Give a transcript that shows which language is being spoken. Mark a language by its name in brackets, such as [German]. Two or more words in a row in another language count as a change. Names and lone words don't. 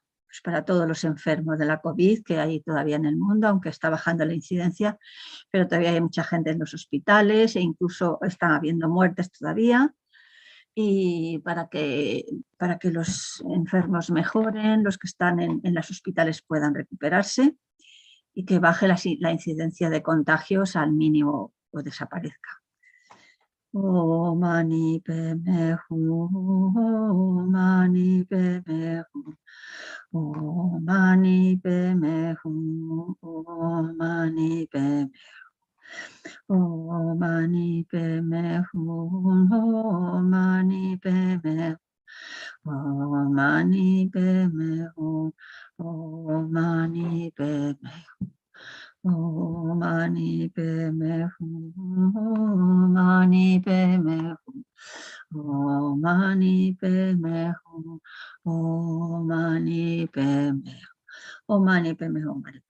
[Spanish] Pues para todos los enfermos de la COVID que hay todavía en el mundo, aunque está bajando la incidencia, pero todavía hay mucha gente en los hospitales e incluso están habiendo muertes todavía. Y para que los enfermos mejoren, los que están en los hospitales puedan recuperarse y que baje la incidencia de contagios al mínimo o desaparezca. [Sanskrit] Om Mani Padme Hum, Om Mani Padme Hum, Om Mani Padme Hum, Om Mani Padme Om Mani Padme Hum, Om Mani Padme Om Mani Padme Hum, Om Mani Padme Om Mani Padme Hum, Om Mani Padme Hum, Om Mani Padme Hum, Om Mani Padme Hum, Om Mani Padme Hum.